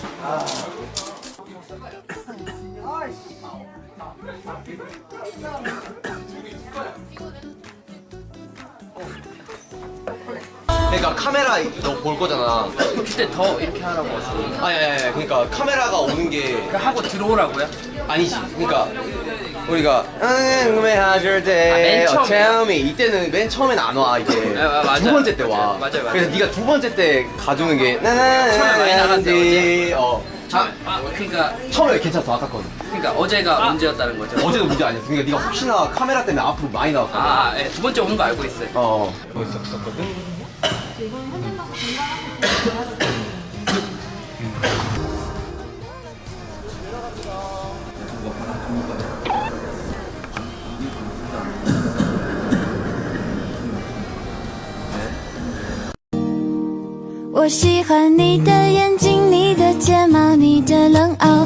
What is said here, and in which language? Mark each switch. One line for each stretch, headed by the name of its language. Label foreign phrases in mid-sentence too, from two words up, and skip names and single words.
Korean: 그러니까 카메라 너 볼 거잖아. 그때 더 이렇게 하라고 하시고. 아니, 그러니까 카메라가 오는 게 하고 들어오라고요? 아니지. 그러니까 우리가 궁금해하실 때 맨 처음에.
English: tell me
Korean: 이때는 맨 처음엔 안 와 이제 맞아요. 두 번째 때 와. 맞아요. 그래서 네가 두 번째 때 가져오는 게 처음에 많이 나갔는데, 그러니까 그러니까 처음에 괜찮았어 아깝거든. 어제가 문제였다는 거죠. 어제도 문제 아니었어. 그러니까 네가 혹시나 카메라 때문에 앞으로 많이 나왔거든. 예, 두 번째 오는 거 알고 있어요. 그거 있었거든. 이번 현장 가서 건강하세요.
Chinese: 我喜欢你的眼睛，你的睫毛，你的冷傲。